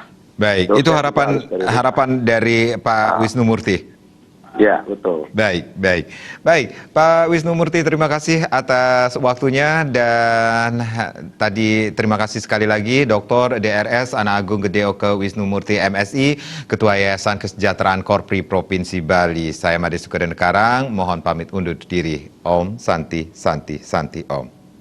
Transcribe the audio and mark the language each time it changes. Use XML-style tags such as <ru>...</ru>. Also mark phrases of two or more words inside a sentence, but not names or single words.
<id>Baik, itu harapan dari Pak Wisnu Murti. Ya, betul. Baik, Pak Wisnu Murti, terima kasih atas waktunya, dan tadi terima kasih sekali lagi Dr. DRS Ana Agung Gede Oke Wisnu Murti MSI, Ketua Yayasan Kesejahteraan Korpri Provinsi Bali. Saya Made Sukadan Karang, mohon pamit undur diri. Om Santi Santi Santi Om.</id>